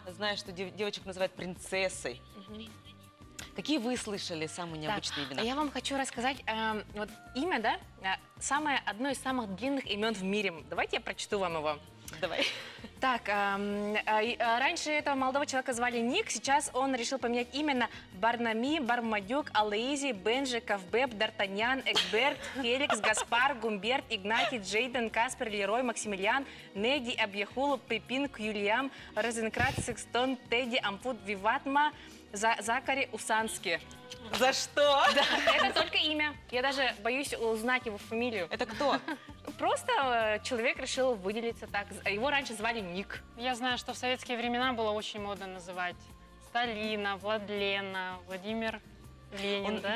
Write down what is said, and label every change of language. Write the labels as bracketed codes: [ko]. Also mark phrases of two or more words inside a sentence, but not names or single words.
[ru] Знаю, что девочек называют принцессой. Какие вы слышали самые необычные имена? Я вам хочу рассказать, вот имя, да, одно из самых длинных имен в мире. Давайте я прочту вам его. Давай. Так, раньше этого молодого человека звали Ник, сейчас он решил поменять имя на Барнами, Бармадюк, Алейзи, Бенжи, Ковбеб, Д'Артаньян, Экберт, Феликс, Гаспар, Гумберт, Игнатий, Джейден, Каспер, Лерой, Максимилиан, Неди, Абьяхул, Пепин, Кюльям, Розенкрат, Секстон, Тедди, Ампут, Виватма, Закари, Усански. За что? Да, это только имя. Я даже боюсь узнать его фамилию. Это кто? Просто человек решил выделиться так. Его раньше звали Ник. Я знаю, что в советские времена было очень модно называть Сталина, Владлена, Владимир Ленин, да?